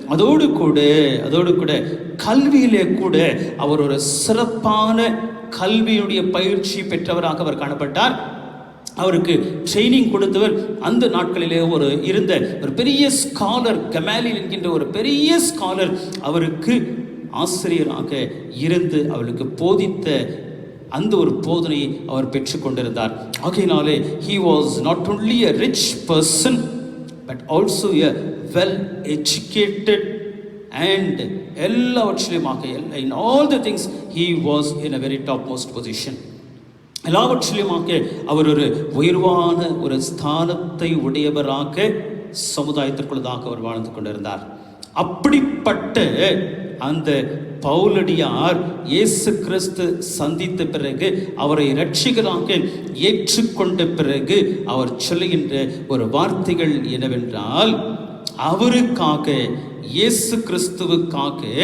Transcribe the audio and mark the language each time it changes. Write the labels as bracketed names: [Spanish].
[Tamil] அதோடு கூட கல்வியிலே கூட அவர் ஒரு சிறப்பான கல்வியுடைய பயிற்சி பெற்றவராக அவர் காணப்பட்டார். அவருக்கு ட்ரைனிங் கொடுத்தவர் அந்த நாட்களிலே இருந்த ஒரு பெரிய ஸ்காலர், கமாலியல் என்கின்ற ஒரு பெரிய ஸ்காலர் அவருக்கு ஆசிரியராக இருந்து அவளுக்கு போதித்த அந்த ஒரு போதனையை அவர் பெற்றுக்கொண்டிருந்தார். ஆகையினாலே [English] he was not only a rich person but also a well educated and [Tamil] எல்லாவற்றிலுமாக [English] in all the things he was in a very topmost position. [Tamil] எல்லாவற்றிலுமாக அவர் ஒரு உயர்வான ஒரு ஸ்தானத்தை உடையவராக சமுதாயத்திற்குள்ளதாக அவர் வாழ்ந்து கொண்டிருந்தார். அப்படிப்பட்ட அந்த பவுலடியார் இயேசு கிறிஸ்து சந்தித்த பிறகு, அவரை இரட்சகராக ஏற்றுக்கொண்ட பிறகு அவர் சொல்லுகின்ற ஒரு வார்த்தைகள் என்னவென்றால், அவருக்காக, இயேசு கிறிஸ்துவுக்காக